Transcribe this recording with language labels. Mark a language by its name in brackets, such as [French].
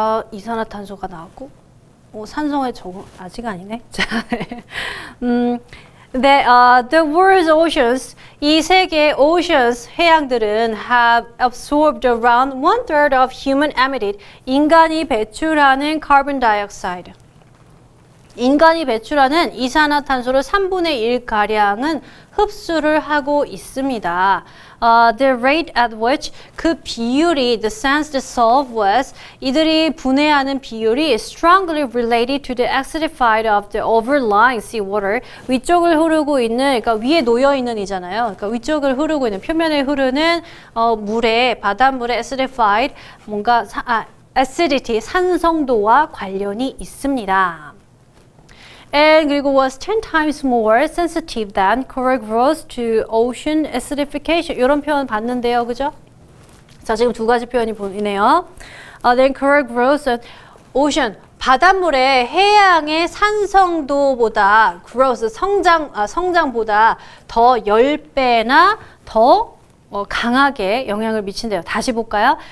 [Korean] 이산화탄소가 나왔고 산성에 적응 아직 아니네. [English] 자, the world's oceans, [Korean] 이 세계의 [English] oceans, [Korean] 해양들은 [English] have absorbed around 1/3 of human emitted, [Korean] 인간이 배출하는 [English] carbon dioxide. [Korean] 인간이 배출하는 이산화탄소를 3분의 1가량은 흡수를 하고 있습니다. [English] The rate at which [Korean] 그 비율이 [English] the sands dissolve was [Korean] 이들이 분해하는 비율이 [English] strongly related to the acidified of the overlying seawater [Korean] 위쪽을 흐르고 있는 그러니까 위에 놓여 있는 이잖아요. 그러니까 위쪽을 흐르고 있는 표면에 흐르는 물에 바닷물에 acidified 뭔가 acidity 산성도와 관련이 있습니다. [English] And [Korean] 그리고 [English] was 10 times more sensitive than coral growth to ocean acidification. [Korean] 이런 표현 봤는데요, 그죠? 자, 지금 두 가지 표현이 보이네요. [English] Then coral growth, ocean, [Korean] 바닷물의 해양의 산성도보다 [English] growth, [Korean] 성장보다 더 10배나 더 강하게 영향을 미친대요. 다시 볼까요?